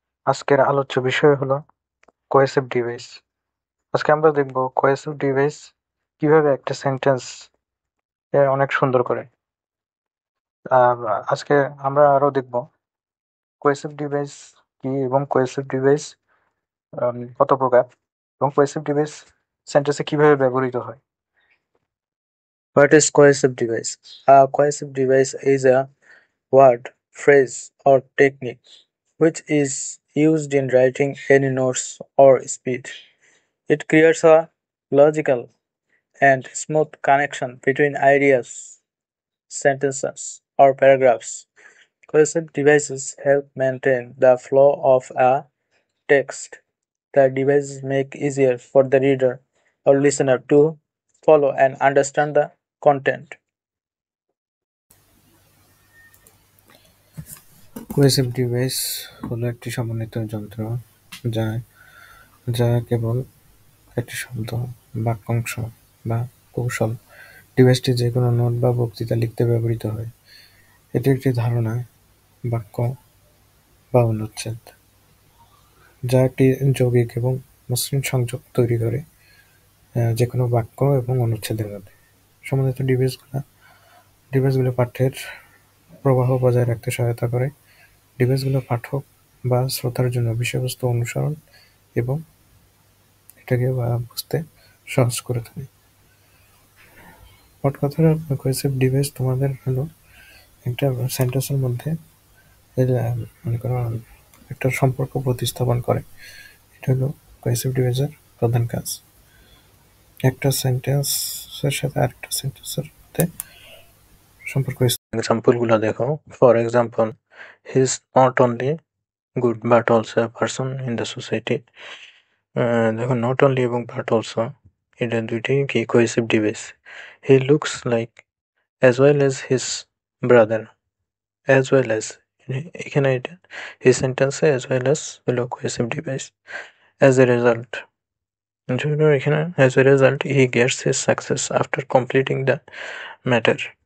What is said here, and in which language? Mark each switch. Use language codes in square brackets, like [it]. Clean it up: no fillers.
[bn] আজকের আলোচ্য বিষয় হলো কোহেসিভ ডিভাইস। আজকে আমরা দেখব কোহেসিভ ডিভাইস কিভাবে একটা সেন্টেন্স অনেক সুন্দর করে। আর আজকে আমরা আরো দেখব কোহেসিভ ডিভাইস কি এবং কোহেসিভ ডিভাইস কত প্রকার এবং কোহেসিভ ডিভাইস সেন্টেন্সে কিভাবে ব্যবহৃত হয়। [en] What is cohesive device? A cohesive device is a word, phrase, or technique which is used in writing any notes or speech. It creates a logical and smooth connection between ideas, sentences, or paragraphs. Cohesive devices help maintain the flow of a text. The devices make easier for the reader or listener to follow and understand the content. [bn] Cohesive device হলো একটি সমন্বিত যন্ত্র যা যা কেবল একটি শব্দ, বাক্যাংশ বা কৌশল। ডিভাইসটি যে কোনো নোট বা বক্তৃতা লিখতে ব্যবহৃত হয়। এটি একটি ধারণা, বাক্য বা অনুচ্ছেদ, যা একটি যৌগিক এবং মসৃণ সংযোগ তৈরি করে যে কোনো বাক্য এবং অনুচ্ছেদের মধ্যে। সমন্বিত ডিভাইসগুলো পাঠ্যের প্রবাহ বজায় রাখতে সহায়তা করে। ডিভাইসগুলো পাঠক বা শ্রোতার জন্য বিষয়বস্তু অনুসরণ এবং এটাকে বুঝতে সহজ করে তোলে। মোট কথা, কোহেসিভ ডিভাইস তোমাদের হলো একটা সেন্টেন্সের মধ্যে মনে করো একটা সম্পর্ক প্রতিস্থাপন করে। এটা হলো কোহেসিভ ডিভাইসের প্রধান কাজ। একটা সেন্টেন্সের সাথে আরেকটা সেন্টেন্সের মধ্যে সম্পর্ক। এক্সাম্পলগুলো দেখো। [en] For example, he is not only good but also a person in the society. [bn] দেখো, নট অনলি এবং বাট অলসো এটা দুইটি কি cohesive device. [en] he looks like as well as his brother, as well as [bn] এখানে এটা এই সেন্টেন্সে [en] As well as হলো cohesive device. As a result, [bn] এখানে [en] As a result he gets his success after completing the matter.